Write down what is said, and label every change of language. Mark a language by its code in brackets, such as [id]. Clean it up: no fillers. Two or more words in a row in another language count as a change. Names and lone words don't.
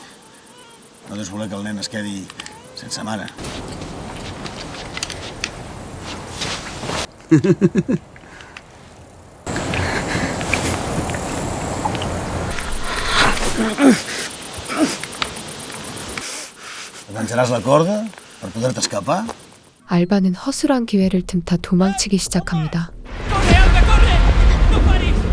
[ca] No deus voler que el nen es quedi sense mare. Enganxaràs la corda per poder-te escapar? [ko] 알바는 허술한 기회를 틈타 도망치기 시작합니다. [ca] Corre, Alba, corre! No paris!